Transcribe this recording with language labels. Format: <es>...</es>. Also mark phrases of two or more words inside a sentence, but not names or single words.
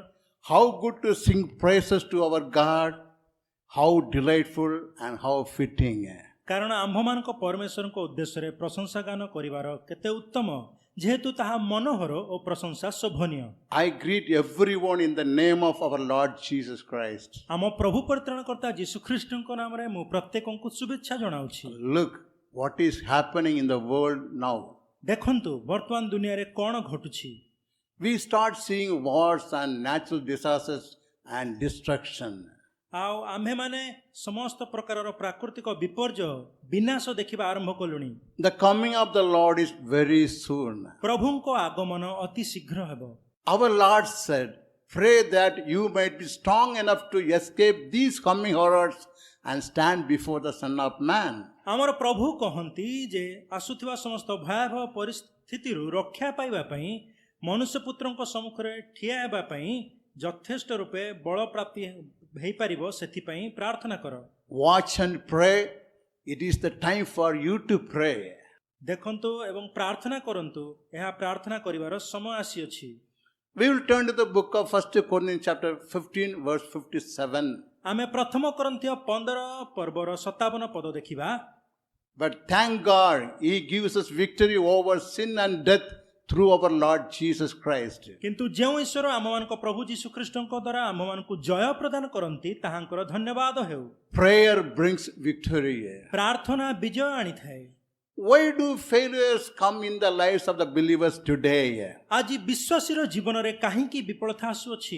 <en>How good to sing praises to our God. How delightful and how fitting.</en> <or>କାରଣ ଆମ୍ଭମାନଙ୍କ ପରମେଶ୍ୱରଙ୍କ ଉଦ୍ଦେଶ୍ୟରେ ପ୍ରଶଂସା ଗାନ କରିବାର କେତେ ଉତ୍ତମ ଯେହେତୁ ତାହା ମନୋହର ଓ ପ୍ରଶଂସା ଶୋଭନୀୟ</or> <en>I greet everyone in the name of our Lord Jesus Christ.</en> <or>ଆମ ପ୍ରଭୁ ପରିତ୍ରାଣକର୍ତ୍ତା ଯୀଶୁ ଖ୍ରୀଷ୍ଟଙ୍କ ନାମରେ ମୁଁ ପ୍ରତ୍ୟେକଙ୍କୁ ଶୁଭେଚ୍ଛା ଜଣାଉଛି</or> <en>Look what is happening in the world now.</en> <or>ଦେଖନ୍ତୁ ବର୍ତ୍ତମାନ ଦୁନିଆରେ କ'ଣ ଘଟୁଛି</or> <en>We start seeing wars and natural disasters and destruction.</en> <or>ଆଉ ଆମ୍ଭେମାନେ ସମସ୍ତ ପ୍ରକାରର ପ୍ରାକୃତିକ ବିପର୍ଯ୍ୟୟ ବିନାଶ ଦେଖିବା ଆରମ୍ଭ କଲୁଣି</or> <en>The coming of the Lord is very soon.</en> <or>ପ୍ରଭୁଙ୍କ ଆଗମନ ଅତି ଶୀଘ୍ର ହେବ</or> <en>Our Lord said, pray that you might be strong enough to escape these coming horrors and stand before the Son of Man.</en> <or>ଆମର ପ୍ରଭୁ କହନ୍ତି ଯେ ଆସୁଥିବା ସମସ୍ତ ଭୟାବହ ପରିସ୍ଥିତିରୁ ରକ୍ଷା ପାଇବା ପାଇଁ ମନୁଷ୍ୟ ପୁତ୍ରଙ୍କ ସମ୍ମୁଖରେ ଠିଆ ହେବା ପାଇଁ ଯଥେଷ୍ଟ ରୂପେ ବଳ ପ୍ରାପ୍ତି ହେଇପାରିବ ସେଥିପାଇଁ ପ୍ରାର୍ଥନା କର।</or> <en>Watch and pray. It is the time for you to pray.</en> <or>ଦେଖନ୍ତୁ ଏବଂ ପ୍ରାର୍ଥନା କରନ୍ତୁ, ଏହା ପ୍ରାର୍ଥନା କରିବାର ସମୟ ଆସିଅଛି।</or> <en>We will turn to the book of 1 Corinthians chapter 15 verse 57.</en> <or>ଆମେ ପ୍ରଥମ କରନ୍ଥୀୟ 15 ପର୍ବର 57 ପଦ ଦେଖିବା।</or> <en>But thank God, He gives us victory over sin and death through our Lord Jesus Christ.</en> <or>କିନ୍ତୁ ଯେଉଁ ଈଶ୍ୱର ଆମମାନଙ୍କ ପ୍ରଭୁ ଯୀଶୁ ଖ୍ରୀଷ୍ଟଙ୍କ ଦ୍ୱାରା ଆମମାନଙ୍କୁ ଜୟ ପ୍ରଦାନ କରନ୍ତି ତାହାଙ୍କର ଧନ୍ୟବାଦ ହେଉ।</or> <en>Prayer brings victory.</en> <or>ପ୍ରାର୍ଥନା ବିଜୟ ଆଣିଥାଏ।</or> <en>Why do failures come in the lives of the believers today?</en> <or>ଆଜି ବିଶ୍ୱାସୀର ଜୀବନରେ କାହିଁକି ବିଫଳତା ଆସୁଅଛି?</or>